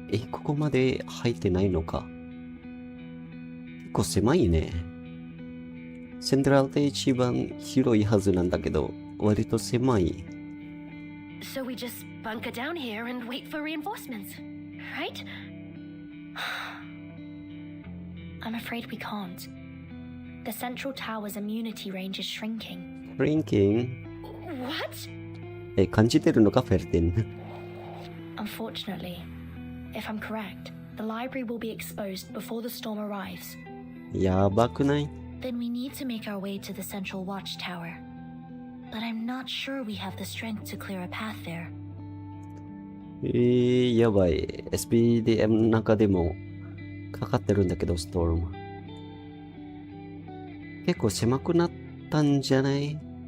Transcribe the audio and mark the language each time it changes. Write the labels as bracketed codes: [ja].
[ja] ここまで入ってないのか。結構狭いね。セントラルで一番広いはずなんだけど、割と狭い。 [en] So we just bunker down here and wait for reinforcements, right? I'm afraid we can't. The central tower's immunity range is shrinking. Shrinking? What? [ja] 感じてるのか、フェルティン。 [en] Unfortunately, if I'm correct, the library will be exposed before the storm arrives. [ja] やばくない？ [en] Then we need to make our way to the central watchtower. But I'm not sure we have the strength to clear a path there. [ja] やばい。 SPDM の中でもかかってるんだけど、ストーム。結構狭くなったんじゃない？